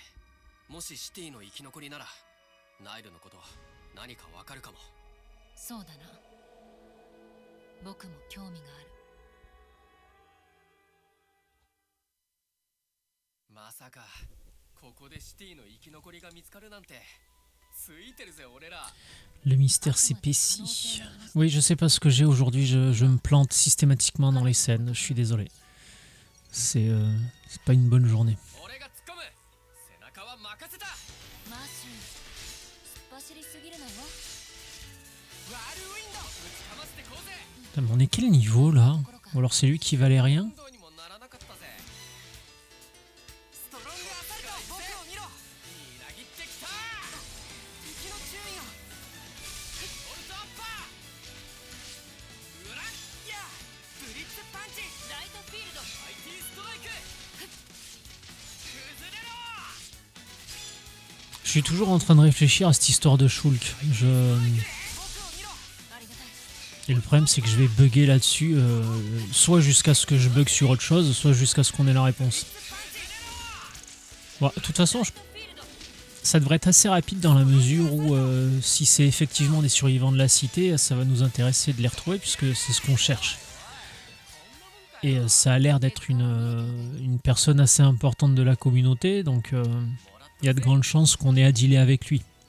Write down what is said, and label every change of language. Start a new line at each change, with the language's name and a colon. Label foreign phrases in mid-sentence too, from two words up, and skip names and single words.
Japanese: もしシティの生き残りならナイルのこと何かわかるかも。そうだな。僕も興味がある。まさかここでシティの生き残りが見つかるなんて。ついてるぜ俺ら。
French: Le mystère s'épaissit. Oui, je sais pas ce que j'ai aujourd'hui, je me plante systématiquement dans les scènes, je suis désolé. C'est pas une bonne journée.
Japanese: 俺が突っ込む。背中は任せた。マーシュ、突っ走りすぎるなよ。ワールウィンドぶちかましてこうぜ。
French: Putain, mais on est quel niveau là? Ou alors c'est lui qui valait rien?
Japanese: 運動にもならなかったぜ。ストロングアサルト。僕を見ろ。みなぎってきた。敵の注意が。ボルトアッパー。うらっいやブリッツパンチ。ライトフィールド。マイティストライク。崩れろ。
French: Je suis toujours en train de réfléchir à cette histoire de Shulk.
Japanese: 僕を見ろ。ありがたい。
French: Et le problème c'est que je vais bugger là-dessus, soit jusqu'à ce que je bug sur autre chose, soit jusqu'à ce qu'on ait la réponse. Bon, de toute façon,
Japanese: フィールド。
French: ça devrait être assez rapide dans la mesure où si c'est effectivement des survivants de la cité, ça va nous intéresser de les retrouver puisque c'est ce qu'on cherche. Et ça a l'air d'être une personne assez importante de la communauté, donc il y a de grandes chances qu'on ait à dealer avec lui.